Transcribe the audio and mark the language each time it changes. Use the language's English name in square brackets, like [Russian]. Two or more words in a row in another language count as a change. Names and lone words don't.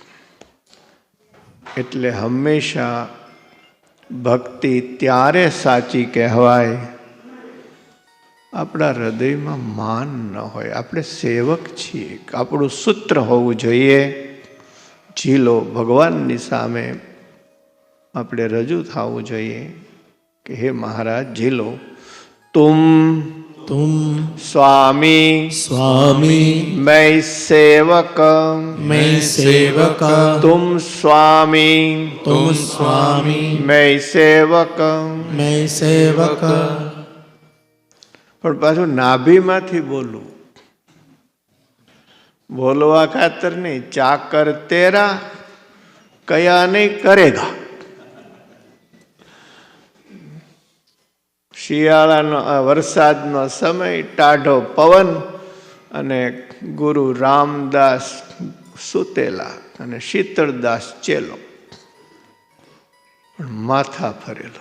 [Gujarati] એટલે હંમેશા ભક્તિ ત્યારે સાચી કહેવાય આપણા હૃદયમાં માન ન હોય. આપણે સેવક છીએ, આપણું સૂત્ર હોવું જોઈએ. ઝીલો ભગવાનની સામે આપણે રજૂ થવું જોઈએ કે હે મહારાજ ઝીલો, [Hindi] તુમ स्वामी स्वामी मैं सेवक तुम स्वामी मैं सेवक [Gujarati] પણ પાછું નાભીમાંથી બોલવું, બોલવા ખાતર નહીં. [Hindi] चाकर तेरा क्या नहीं करेगा. [Gujarati] શિયાળાનો વરસાદનો સમય, ટાઢો પવન અને ગુરુ રામદાસ સુતેલા અને શીતળદાસ ચેલો, પણ માથા ફરેલો.